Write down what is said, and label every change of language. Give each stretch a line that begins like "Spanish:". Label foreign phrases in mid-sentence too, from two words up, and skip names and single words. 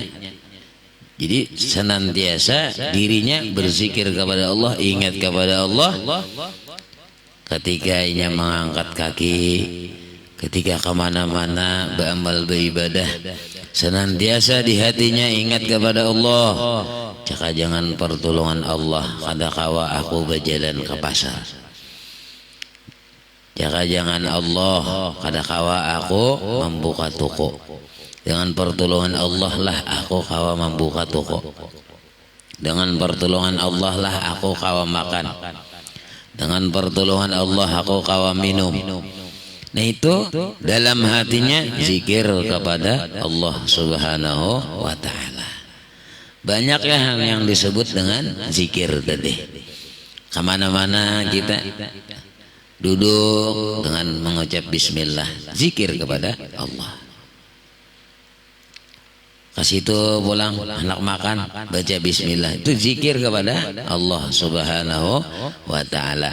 Indonesian: Jadi senantiasa dirinya berzikir kepada Allah, ingat kepada Allah. Ketika ia mengangkat kaki, ketika kemana-mana beramal beribadah, senantiasa di hatinya ingat kepada Allah.
Banjar: Jika jangan pertolongan Allah, kada kawa aku berjalan ke pasar. Jika jangan Allah, kada kawa aku membuka toko. Dengan pertolongan Allah lah aku kawa membuka toko. Dengan pertolongan Allah lah aku kawa makan. Dengan pertolongan Allah aku kawa minum.
Indonesian: Nah, itu dalam hatinya zikir kepada Allah
Arabic: سبحانه وتعالى.
Indonesian: Banyak yang disebut dengan zikir tadi. Kemana-mana kita duduk dengan mengucap bismillah, zikir kepada Allah.
Banjar: Kasih itu pulang anak makan, baca bismillah, itu zikir kepada Allah
Arabic: سبحانه وتعالى.